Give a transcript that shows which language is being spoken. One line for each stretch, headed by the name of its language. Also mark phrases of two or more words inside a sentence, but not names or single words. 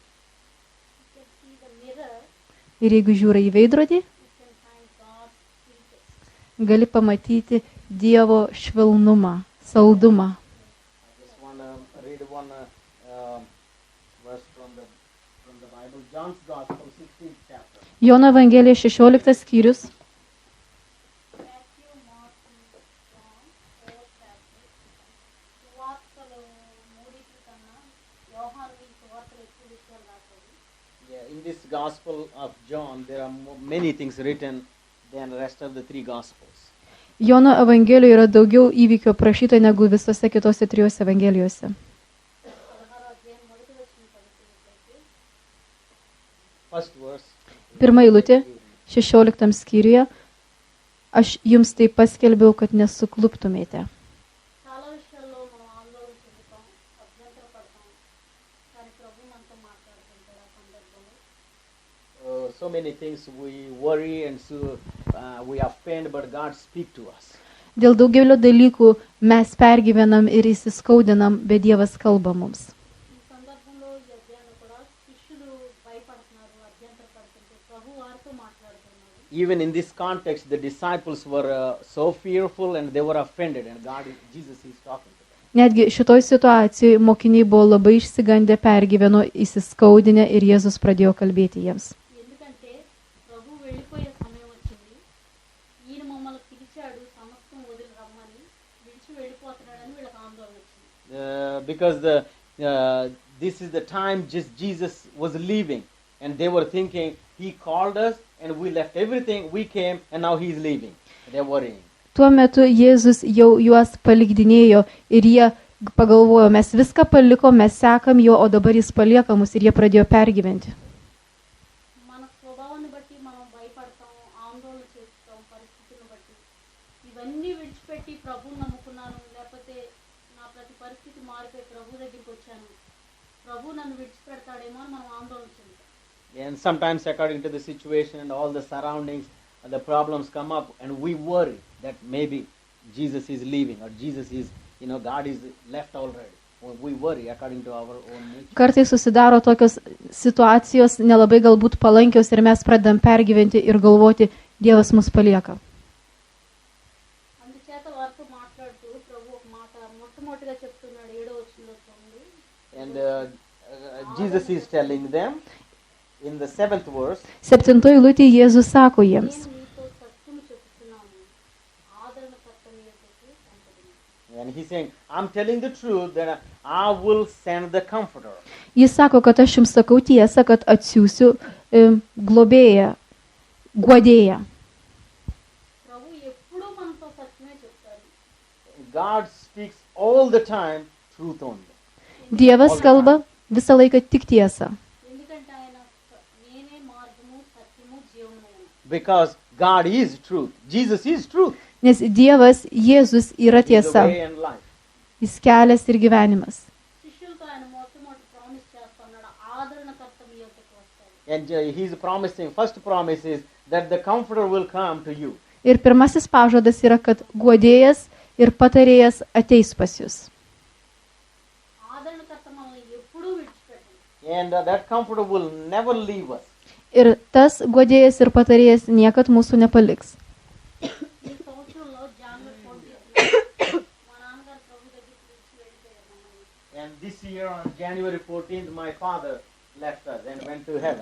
Lithuanian: Ir jeigu žiūri į veidrodį, gali pamatyti Dievo švelnumą, saldumą. Jono Evangelija 16 skyrius.
English: In this Gospel of John, there are many things written than the rest of the 3 Gospels.
Lithuanian: Jono Evangelijoje yra daugiau įvykių aprašyta negu visose kitose 3 Evangelijose. Pirma eilutė, 16 skyriuje, aš jums tai paskelbiau, kad nesukluptumėte.
Telugu: చాలా విషయాల్లో మనం ఆందోళన చెందుతాం, అభ్యంతర పడతాం, కానీ ప్రభు మనతో మాట్లాడుతుంటాడు ఆ సందర్భంలో.
English: So many things we worry and so we are pained, but God speaks to us.
Lithuanian: Dėl daugelio dalykų mes pergyvenam ir įsiskaudinam, bet Dievas kalba mums.
Telugu: ఈ సందర్భంలో ఈ అధ్యాయంలో కూడా శిష్యులు భయపడుతున్నారు, అభ్యంతర పడుతుంటే ప్రభు వారితో మాట్లాడుతున్నారు.
English: Even in this context, the disciples were so fearful and they were offended, and Jesus is talking to them.
Lithuanian: Netgi šitoj situacijoje mokiniai buvo labai išsigandę, pergyveno, įsiskaudinę ir Jėzus pradėjo kalbėti jiems.
Telugu: ఎందుకంటే ప్రభు వెళ్ళిపోయే సమయం వచ్చింది, ఈయన మమ్మల్ని పిలిచాడు సమస్తం వదిలి రమ్మని, విడిచి వెళ్ళిపోతున్నాడని వీళ్ళకి ఆందోళన వచ్చింది.
English: Because this is the time just Jesus was leaving, and they were thinking, he called us and we left everything, we came and now he is leaving. They're worrying.
Lithuanian: Tuo metu Jėzus jau juos palikdinėjo ir jie pagalvojo, mes viską palikom, mes sekam jo, o dabar jis palieka mus ir jie pradėjo pergyventi.
Telugu: మన స్వభావాన్ని బట్టి మనం భయపడతాం, ఆందోళన చేస్తాం, పరిస్థితిని బట్టి. ఇవన్నీ విడిచిపెట్టి ప్రభువుని నమ్ముకున్నాను, లేకపోతే నా ప్రతి పరిస్థితి మారిపోయి ప్రభు దగ్గరికి వచ్చాను, ప్రభు నన్ను విడిచిపెడతాడేమో అని మనం ఆందోళన చెందుతాం.
English: And sometimes according to the situation and all the surroundings, the problems come up and we worry that maybe Jesus is leaving or Jesus is, God is left already. We worry according to our own nature.
Lithuanian: Kartais susidaro tokios situacijos nelabai galbūt palankios ir mes pradedam pergyventi ir galvoti, Dievas mus palieka.
Telugu: అందుచేత వారితో మాట్లాడుతూ ప్రభు ఒక మాట మొట్టమొదటిగా చెప్తున్నాడు 7వ వచనంలో చూడండి.
English: And Jesus is telling them in the 7th verse,
Lithuanian: 7 eilutėje Jėzus sako jiems.
Telugu: నేను నీతో సత్యము చెప్తున్నాను, ఆదరణకర్త నీ యొద్దకు పంపుదును.
English: and he's saying, I'm telling the truth that I will send the comforter.
Lithuanian: Jis sako, kad aš jums sakau tiesą, kad atsiųsiu globėją, guodėją.
Telugu: ప్రభు ఎప్పుడూ మనతో సత్యమే చెప్తారు.
English: God speaks all the time truth only.
Lithuanian: Dievas kalba visą laiką tik tiesą.
Telugu: ఎందుకంటే ఆయన నేనే మార్గము సత్యము జీవనము.
English: Because God is truth. Jesus is truth.
Lithuanian: Nes Dievas, Jėzus yra
English: He's the
Lithuanian: tiesa.
English: way and life.
Lithuanian: Jis kelias ir gyvenimas.
Telugu: శిష్యులతో ఆయన మొట్టమొదటి ప్రామిస్ చేస్తున్నాడు, ఆదరణకర్త మీ యొద్దకు వస్తాడు.
English: And he's promising, first promise is that the comforter will come to you.
Lithuanian: Ir pirmasis pažadas yra, kad guodėjas ir patarėjas ateis pas jūs.
Telugu: ఆదరణకర్త మనల్ని ఎప్పుడూ విడిచిపెట్టడు.
English: And that comforter will never leave us.
Lithuanian: Ir tas guodėjas ir patarėjas niekad mūsų nepaliks.
Telugu: ఈ సంవత్సరంలో జనవరి 23 మా నాన్నగారు ప్రభు దగ్గరికి పిలిచి వెళ్ళిపోయారు మమ్మల్ని.
English: And this year on January 14th, my father left us and went to heaven.